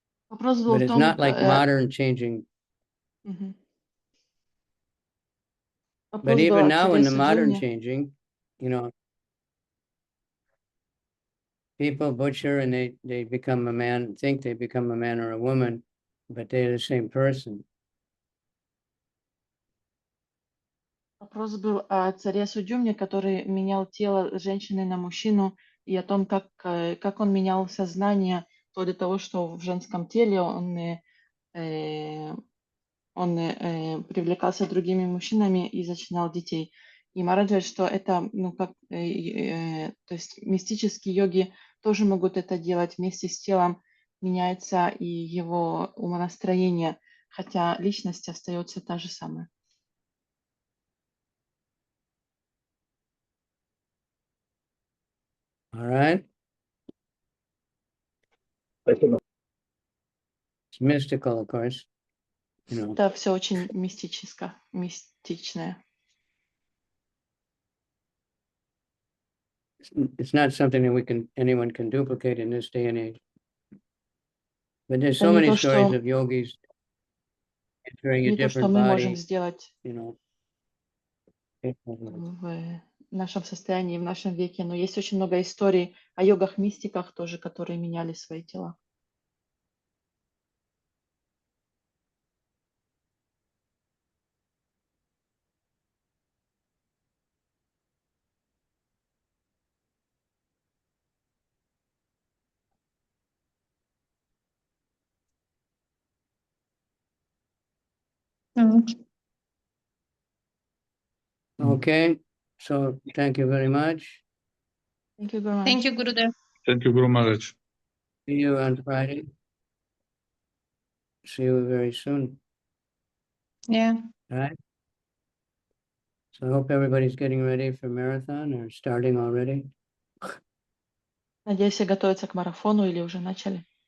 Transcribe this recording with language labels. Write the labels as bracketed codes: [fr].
[en] But it's not like modern changing. But even now in the modern changing, people butcher and they become a man, think they become a man or a woman, but they're the same person. [ru] Вопрос был о царе Судюмне, который менял тело женщины на мужчину, и о том, как он менял сознание, вплоть до того, что в женском теле он привлекался другими мужчинами и зачинал детей. И Марадж говорит, что это, то есть мистические йоги тоже могут это делать вместе с телом, меняется и его умонастроение, хотя личность остается та же самая. [en] All right. It's mystical, of course. [ru] Это все очень мистичное. [en] It's not something that anyone can duplicate in this day and age. But there's so many stories of yogis entering a different body, [ru] в нашем состоянии, в нашем веке, но есть очень много историй о йогах-мистиках тоже, которые меняли свои тела. [en] Okay, so thank you very much. Thank you very much. Thank you, Gurudev. Thank you, Guru Maharaj. See you on Friday. See you very soon. Yeah. All right. So I hope everybody's getting ready for marathon or starting already. [ru] Надеюсь, все готовятся к марафону или уже начали.